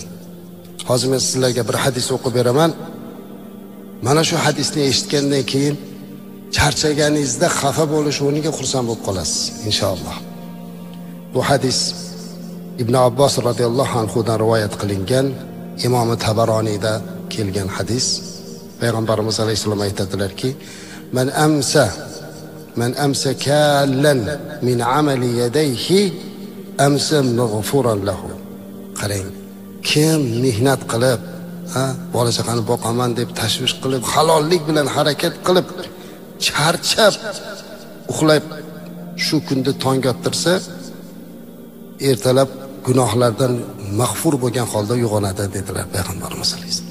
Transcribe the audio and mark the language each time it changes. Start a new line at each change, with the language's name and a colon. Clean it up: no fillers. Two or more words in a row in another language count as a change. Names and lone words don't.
Uzbek: Hozir men sizlarga bir hadis o'qib beraman. Mana shu hadisni eshitgandan keyin charchaganingizda xafa bo'lish o'rniga xursand bo'lib qolasiz, inshaalloh. Bu hadis Ibn Abbos
Arabic: رضي الله عنه
Uzbek: dan rivoyat qilingan, Imom Tabaroniyda kelgan hadis. Payg'ambarimiz alayhisalom aytadilarki,
Arabic: من أمسى كالا من عمل يديه أمسى مغفورا له.
Uzbek: Qarang, kim mehnat qilib, bola chaqani boqaman deb tashvish qilib, halollik bilan harakat qilib, charchab, uxlab shu kunda tong ottirsa, ertalab gunohlardan mag'fur bo'lgan holda uyg'onadi dedilar Payg'ambarimiz alayhisalom.